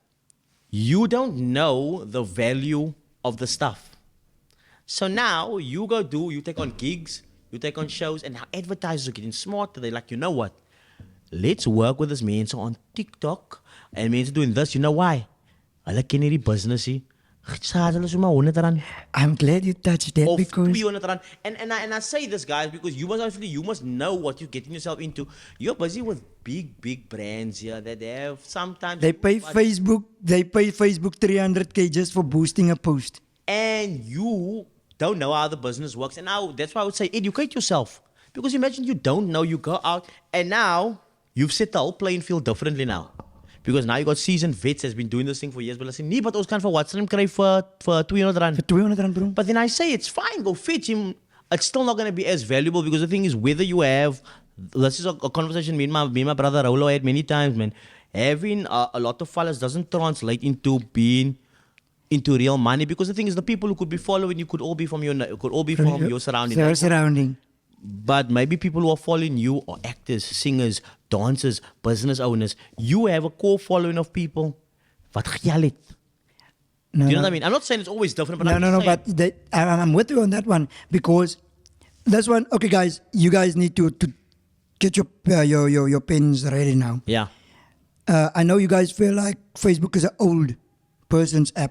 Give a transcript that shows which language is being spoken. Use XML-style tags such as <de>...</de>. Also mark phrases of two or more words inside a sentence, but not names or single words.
<en>You don't know the value of the stuff. So now you take on gigs, you take on shows, and now advertisers are getting smarter. They're like, you know what? Let's work with this man on TikTok and mense doing this. You know why?</en> <af>Hulle ken hierdie business hier. Charge hulle sommer R100</af> <en>I'm glad you touched that of because R200. And I say this, guys, because you must know what you're getting yourself into. You're busy with big brands here that have sometimes they pay Facebook 300K just for boosting a post. and you don't know how the business works. And now that's why I would say educate yourself. Because imagine you don't know, you go out and now you've set the whole playing field differently now. Because now you got seasoned vets has been doing this thing for years. But I say, nee, but</en> <af>ons kan vir Watson kry</af> <en>for R200. For 200 rand, bro. But then I say it's fine, go fetch him. It's still not going to be as valuable because the thing is whether you have, this is a conversation me and my brother Rolo had many times, man. Having a lot of followers doesn't translate into being into real money because the thing is the people who could be following you could all be from your surrounding. Your surrounding. But maybe people who are following you are actors, singers, dancers, business owners. You have a core following of people.</en> <af>Wat gejal het.</af> <en>No, Do you know no. what I mean? I'm not saying it's always different, but No, I'm but saying, I'm with you on that one because this one. Okay, guys, you guys need to get your pens ready now. yeah. I know you guys feel like Facebook is an old person's app.</en>